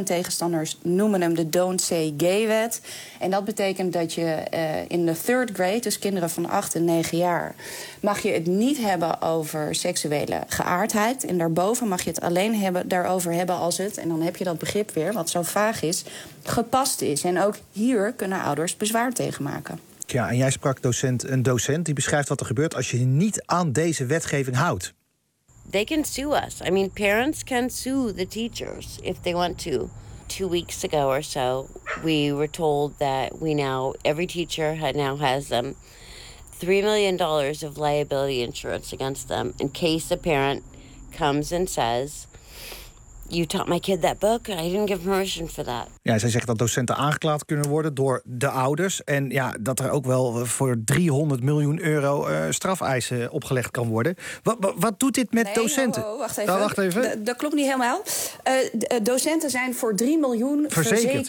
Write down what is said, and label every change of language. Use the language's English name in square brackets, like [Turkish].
[Dutch] En tegenstanders noemen hem de Don't Say Gay wet. En dat betekent dat je in de third grade, dus kinderen van 8 en 9 jaar, mag je het niet hebben over seksuele geaardheid. En daarboven mag je het alleen hebben, daarover hebben als het, en dan heb je dat begrip weer, wat zo vaag is, gepast is. En ook hier kunnen ouders bezwaar tegen maken. Ja, en jij sprak een docent die beschrijft wat er gebeurt als je niet aan deze wetgeving houdt. [English] They can sue us. I mean, parents can sue the teachers if they want to. 2 weeks ago or so, we were told that we now, every teacher now has them. $3 million of liability insurance against them in case a parent comes and says, you taught my kid that book, I didn't give permission for that. [Dutch] Ja, zij zegt dat docenten aangeklaagd kunnen worden door de ouders. En ja, dat er ook wel voor €300 miljoen strafeisen opgelegd kan worden. Wat doet dit met docenten? Wacht even. Dat klopt niet helemaal. Docenten zijn voor 3 miljoen verzekerd.